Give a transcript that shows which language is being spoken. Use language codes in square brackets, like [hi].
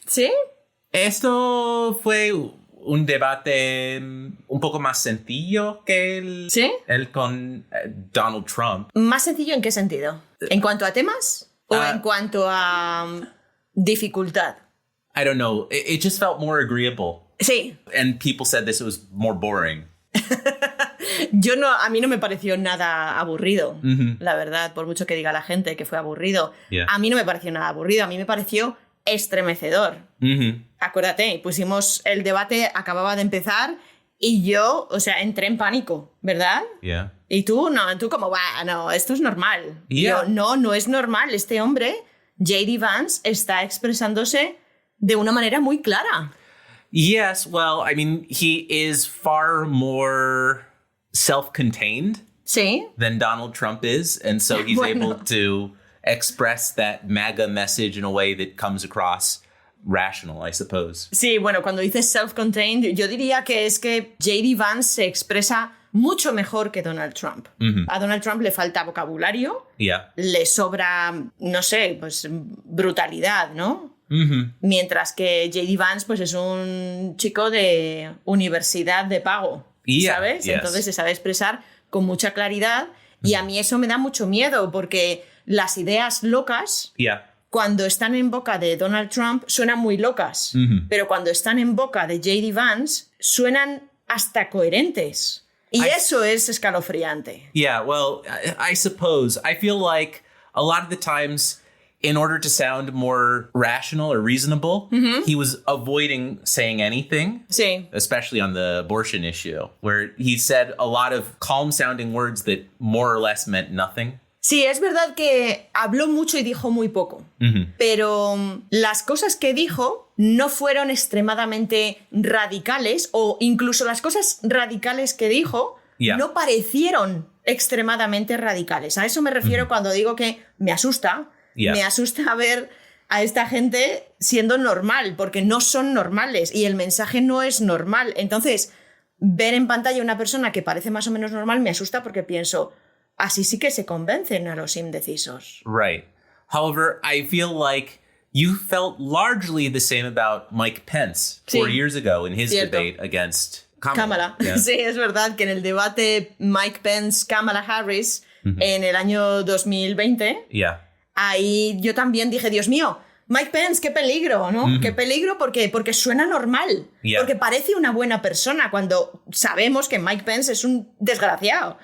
[es] ¿sí? Esto fue un debate un poco más sencillo que el con Donald Trump. ¿Más sencillo en qué sentido? ¿En cuanto a temas o en cuanto a dificultad? [en] I don't know. It just felt more agreeable. [es] Sí. [en] And people said this was more boring. [es] A mí no me pareció nada aburrido, la verdad, por mucho que diga la gente que fue aburrido. [en] Yeah. [es] A mí no me pareció nada aburrido, a mí me pareció estremecedor. Acuérdate, pusimos el debate, acababa de empezar y yo, entré en pánico, ¿verdad? [en] Yeah. [es] Y tú como, no, esto es normal. [en] Yeah. [es] Yo, no es normal. Este hombre, J.D. Vance, está expresándose de una manera muy clara. [en] Yes, well, I mean, he is far more self-contained than Donald Trump is, and so he's able to express that MAGA message in a way that comes across rational, I suppose. [es] Sí, bueno, cuando dices self-contained, yo diría que es que J.D. Vance se expresa mucho mejor que Donald Trump. A Donald Trump le falta vocabulario, le sobra, no sé, pues brutalidad, ¿no? Mientras que J.D. Vance pues es un chico de universidad de pago, ¿sabes? [en] Yes. [es] Entonces se sabe expresar con mucha claridad y a mí eso me da mucho miedo porque las ideas locas, cuando están en boca de Donald Trump, suenan muy locas, pero cuando están en boca de J.D. Vance, suenan hasta coherentes. Y eso es escalofriante. [en] Yeah, well, I suppose. I feel like a lot of the times, in order to sound more rational or reasonable, he was avoiding saying anything. [es] Sí. [en] Especially on the abortion issue, where he said a lot of calm-sounding words that more or less meant nothing. [es] Sí, es verdad que habló mucho y dijo muy poco, pero las cosas que dijo no fueron extremadamente radicales, o incluso las cosas radicales que dijo no parecieron extremadamente radicales. A eso me refiero cuando digo que me asusta. Me asusta ver a esta gente siendo normal, porque no son normales y el mensaje no es normal. Entonces, ver en pantalla una persona que parece más o menos normal me asusta porque pienso, así sí que se convencen a los indecisos. [en] Right. However, I feel like you felt largely the same about Mike Pence 4 years ago in his debate against Kamala. Yeah. [es] Sí, es verdad que en el debate Mike Pence-Kamala Harris en el año 2020, ahí yo también dije, Dios mío, Mike Pence, qué peligro, ¿no? Qué peligro porque suena normal, porque parece una buena persona cuando sabemos que Mike Pence es un desgraciado.